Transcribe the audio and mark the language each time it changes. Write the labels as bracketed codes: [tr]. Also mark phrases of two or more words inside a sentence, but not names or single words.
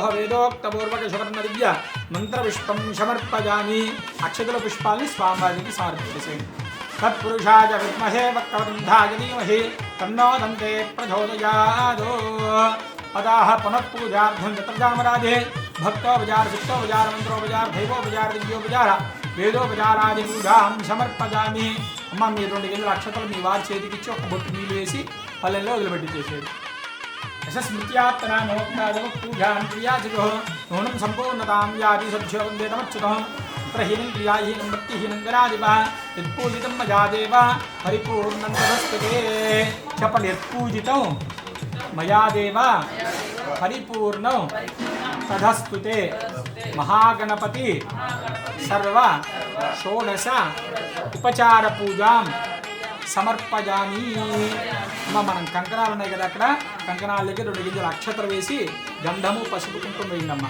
[sa] వేదోక్తపూర్వక సువర్ణ దివ్య మంత్రపుష్పం సమర్పయామి [te] అక్షతల పుష్పాల్ని స్వామివారికి సమర్పించేసేయండి [sa] తత్పురుషాయ విద్మహే వక్రతుండాయ ధీమహి తన్నో దంతే ప్రచోదయాదో అదాః పునఃపూజార్థం చతుర్ధామరాజే భక్తోపచార శిష్టోపచార మంత్రోపచార దైవోపచార దివ్యోపచార వేదోపచారాది పూజాం సమర్పయామి [te] అమ్మ మీరు 2 గింజల అక్షతలు మీ వారి చేతికిచ్చి ఒక బొట్టు నీళ్ళు వేసి పల్లెల్లో వదిలిపెట్టి చేసేది [sa] यशस्मृत्यात्तनामोक्तादवपूजां क्रियाचितुः नूनं सम्पूर्णतां याति सद्यो वन्देतमच्युतः हीनं क्रियाहीनं भक्तिहीनं गणाधिपः यत्पूजितं मया देव परिपूर्णं तदस्तुते చెప్పండి యత్పూజితం మయా దేవ పరిపూర్ణం తదస్తుతే మహాగణపతి సర్వ షోడశ ఉపచార పూజాం సమర్పజామి. [te] మనం కంకణాలు ఉన్నాయి కదా, అక్కడ కంకణాలకి 2 గింజలు అక్షతలు వేసి గంధము పసుపు కుంకుమ వేయండమ్మా.